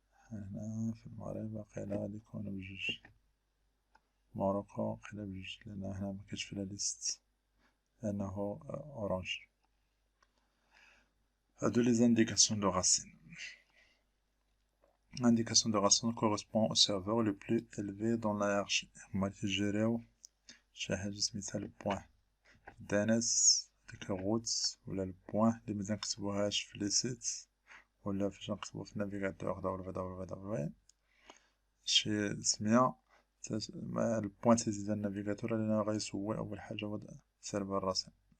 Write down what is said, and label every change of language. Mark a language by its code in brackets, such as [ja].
[ar] هنا في المغرب واقيلا غادي يكونو بجوج، ماروكو واقيلا بجوج، لأن هنا مكانش في لا ليست لأنه أورانج. هادو لي زانديكاسيون دو راسين. [fr] L'indication de racine correspond au serveur le plus élevé dans la hiérarchie. [ar] هما تيجيريو شي حاجة سميتها البوان DNS، ديك الروت ولا البوان لي متنكتبوهاش في لي سيت ولا فاش نكتبو في النافيغاتور www شي سمية. البوان تيزيد النافيغاتور لأنه غيسوي أول حاجة هو سيرفر راسين.